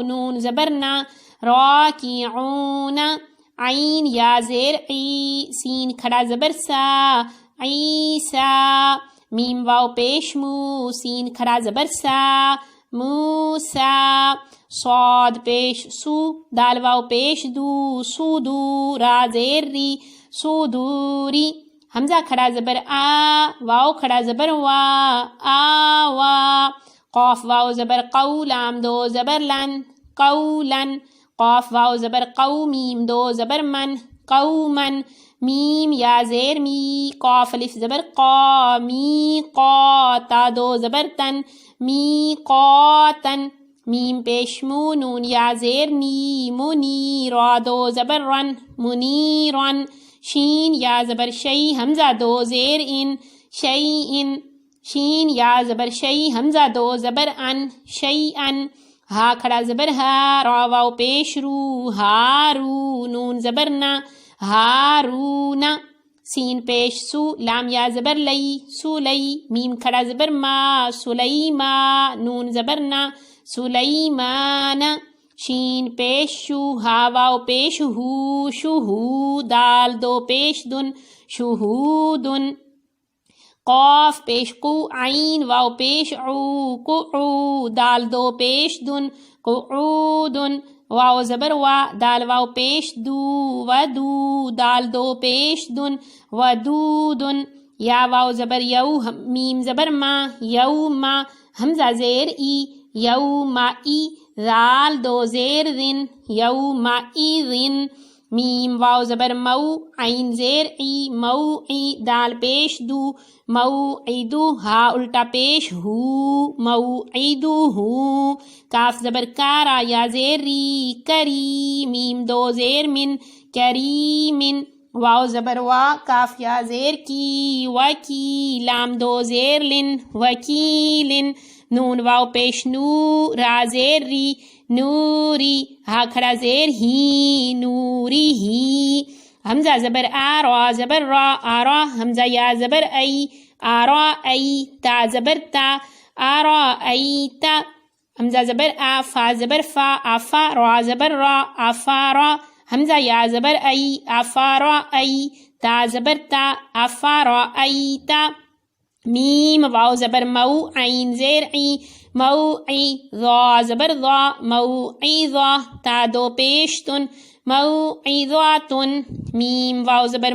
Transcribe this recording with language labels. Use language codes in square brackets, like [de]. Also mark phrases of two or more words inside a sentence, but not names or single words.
[ur] نون زبر نا، راکعون۔ عین یا زیر عی، سین کھڑا زبر سا، عیسا۔ میم واو پیش مو، سین کھڑا زبر سا، موسا۔ صاد پیش سو، دال واو پیش دو، سودو۔ را زیر ری، سودوری۔ حمزہ کھڑا زبر آ، واو کھڑا زبر وا، آوا۔ قاف واو زبر قو، لام دو زبر لن، قولن۔ قاف واو زبر قو، میم دو زبر من، قومن۔ میم یا زیر می، قاف الف زبر قا، می قا۔ تا دو زبر تن، می قاتن۔ میم پیش مو، نون یا زیر نی، منی۔ را دو زبر رن، منیرن۔ شین یا زبر شی، حمزہ دو زیر ان، شیئن۔ شین یا زبر شی، حمزہ دو زبر ان، شیئن۔ ہا کھڑا زبر ہا، را واو پیش رو، ہارو۔ نون زبر نا، ہارون۔ سین پیش سو، لام یا زبر لئی، سولی۔ میم کھڑا زبر ما، سلیما۔ نون زبر نا، سلیمان۔ شین پیش شو، ہا واو پیش ہو، شہو۔ دال دو پیش دن، شہودن۔ قاف پیش قو، عین واو پیش عو، قعو۔ دال دو پیش دن، قعودن۔ واو زبر وا، دال واو پیش دو، ودو۔ دال دو پیش دن، ودودن۔ یا واو زبر یو، میم زبر ما، یوما۔ حمزہ زیر ای، یوما ای۔ ذال دو زیر ذن یومئذ میم واو زبر مو عین زیر ای موعی دال پیش دو موعدو ہا الٹا پیش ہو موعدو ہو کاف زبر کارا یا زیر ری کری میم دو زیر من کریمن واو زبر وا کاف یا زیر کی وکی لام دو زیر لن وکیلن نون واو پیش نو را زیر ری نوری ہا کھڑا زیر ہی نوری ہی حمزہ زبر آ را زبر را آرا حمزہ یا زبر ای آرا ای تا زبر تا آرا ای تا حمزہ زبر آ فا زبر فا آفا را زبر را آفا را حمزہ یا زبر ای آفا را ای تا زبر تا آفا را ای تا میم واو زبر مو عین زیر ای موعی ضا زبر ضا موعظہ تا دو پیشتن موعظاتن میم واو زبر